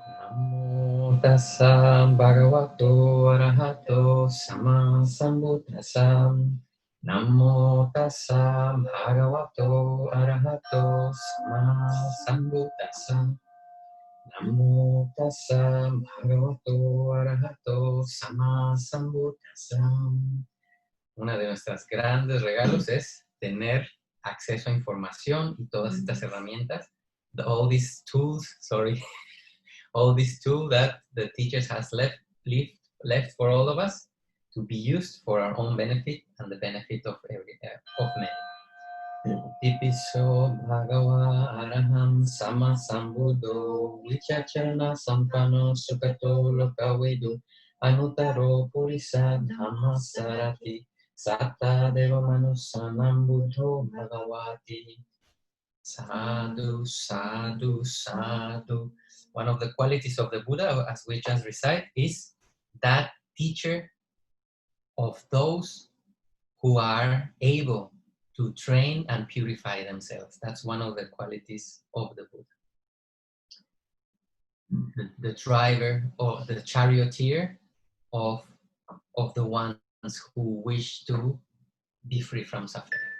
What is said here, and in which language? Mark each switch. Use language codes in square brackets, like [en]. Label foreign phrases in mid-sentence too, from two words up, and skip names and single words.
[pi] Namo tassa bhagavato arahato sama sambuddhassa. Namo tassa bhagavato arahato sama sambuddhassa. Namo tassa bhagavato arahato sama sambuddhassa. [es] Una de nuestros grandes regalos es tener acceso a información y todas estas herramientas, [en] all these tools that the teachers has left for all of us to be used for our own benefit and the benefit of many. [pi] Tipiso bhagava araham sama sambuddho vichacharana sampano sukato lokavedu anutaro purisa dhamma sarati satta deva manusanam buddho bhagavati. Sadhu, sadhu, sadhu. [en] One of the qualities of the Buddha, as we just recite, is that teacher of those who are able to train and purify themselves. That's one of the qualities of the Buddha. The driver or the charioteer of the ones who wish to be free from suffering.